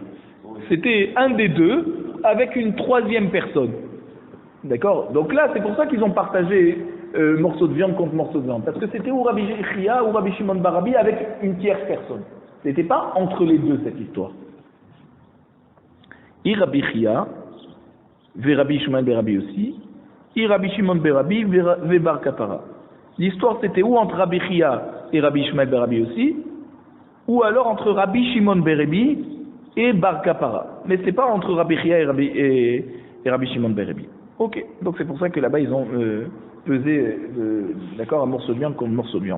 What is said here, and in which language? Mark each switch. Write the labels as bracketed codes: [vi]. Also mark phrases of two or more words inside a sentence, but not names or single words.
[fr] C'était un des deux avec une troisième personne. D'accord? Donc là, c'est pour ça qu'ils ont partagé morceau de viande contre morceau de viande. Parce que c'était ou Rabbi Chia ou Rabbi Shimon Barabi avec une tierce personne. C'était pas entre les deux cette histoire. [he] אי רבי חייא ורבי שמעון ברבי aussi, אי רבי שמעון ברבי ובר קפרא. [fr] L'histoire c'était ou entre Rabbi Chia et Rabbi Shimon Barabi aussi, ou alors entre Rabbi Shimon Barabi et Bar Kapara. Mais c'est pas entre Rabbi Chia et Rabbi Shimon Barabi. Ok, donc c'est pour ça que là-bas ils ont pesé, d'accord, un morceau de viande contre un morceau de viande.